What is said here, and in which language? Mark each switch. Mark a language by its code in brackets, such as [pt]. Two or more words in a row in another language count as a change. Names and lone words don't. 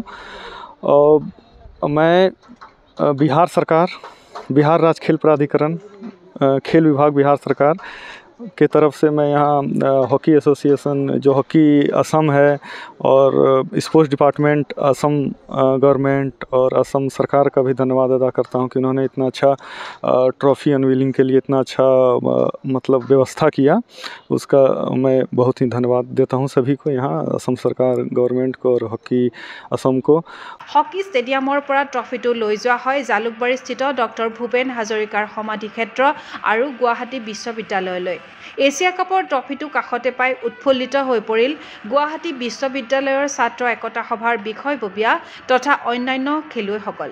[hi] और मैं बिहार सरकार, बिहार राज्य खेल प्राधिकरण, खेल विभाग बिहार सरकार के तरफ से मैं यहाँ [en] hockey association [hi] जो हॉकी असम है और [en] sports department Assam government [hi] और असम सरकार का भी धन्यवाद अदा करता हूँ कि उन्होंने इतना अच्छा [en] trophy unveiling [hi] के लिए इतना अच्छा मतलब व्यवस्था किया। उसका मैं बहुत ही धन्यवाद देता हूँ सभी को, यहाँ असम सरकार गवर्नमेंट को और हॉकी असम को। [as] হকী ষ্টেডিয়ামৰ পৰা ট্ৰফিটো লৈ যোৱা হয় জালুকবাৰীস্থিত ডক্টৰ ভূপেন হাজৰিকাৰ সমাধি ক্ষেত্ৰ আৰু গুৱাহাটী বিশ্ববিদ্যালয়লৈ। এছিয়া কাপৰ ট্ৰফিটো কাষতে পাই উৎফুল্লিত হৈ পৰিল গুৱাহাটী বিশ্ববিদ্যালয়ৰ ছাত্ৰ একতা সভাৰ বিষয়ববীয়া তথা অন্যান্য খেলুৱৈসকল।